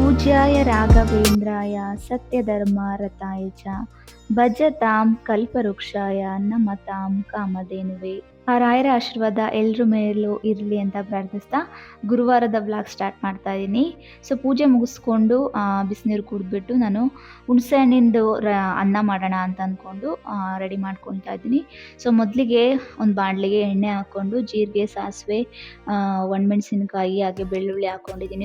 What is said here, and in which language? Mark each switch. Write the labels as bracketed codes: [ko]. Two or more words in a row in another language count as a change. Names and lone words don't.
[sa] पूज्याय राघवेन्द्राय सत्यधर्मरताय च भजतां कल्पवृक्षाय नमतां कामधेनुवे. [kn] ಆ ರಾಯರ ಆಶೀರ್ವಾದ ಎಲ್ಲರ ಮೇಲೂ ಇರಲಿ ಅಂತ ಪ್ರಾರ್ಥಿಸ್ತಾ ಗುರುವಾರದ [en] vlog start [kn] ಮಾಡ್ತಾ ಇದ್ದೀನಿ. ಸೊ ಪೂಜೆ ಮುಗಿಸ್ಕೊಂಡು ಬಿಸಿನೀರು ಕುಡಿದ್ಬಿಟ್ಟು ನಾನು ಹುಣಸೆ ಹಣ್ಣಿಂದು ಅನ್ನ ಮಾಡೋಣ ಅಂತ ಅಂದ್ಕೊಂಡು ರೆಡಿ ಮಾಡ್ಕೊತಾ ಇದ್ದೀನಿ. ಸೊ ಮೊದಲಿಗೆ ಒಂದು ಬಾಣಲೆಗೆ ಎಣ್ಣೆ ಹಾಕ್ಕೊಂಡು ಜೀರಿಗೆ, ಸಾಸಿವೆ, ಒಣಮೆಣಸಿನಕಾಯಿ ಹಾಗೆ ಬೆಳ್ಳುಳ್ಳಿ ಹಾಕ್ಕೊಂಡಿದ್ದೀನಿ.